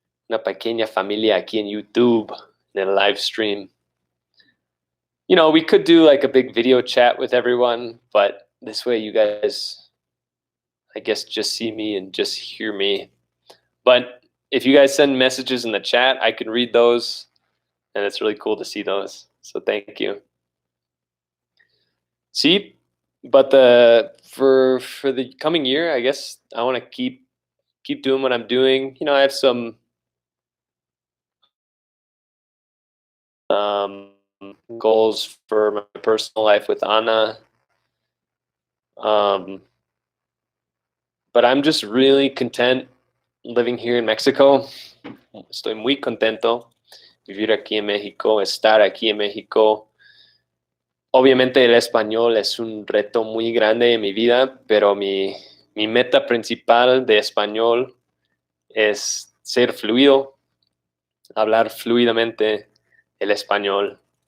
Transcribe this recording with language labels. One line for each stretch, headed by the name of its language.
Spanish: Una pequeña familia aquí en YouTube
English: in a live stream. You know, we could do like a big video chat with everyone, but this way you guys, I guess, just see me and just hear me. But if you guys send messages in the chat, I can read those, and it's really cool to see those. So thank you. See, but for the coming year, I guess I want to keep doing what I'm doing. You know, I have some um, goals for my personal life with Anna. But I'm just really content living here in Mexico.
Spanish: Estoy muy contento vivir aquí en México, estar aquí en México. Obviamente el español es un reto muy grande en mi vida, pero mi meta principal de español es ser fluido, hablar fluidamente el español.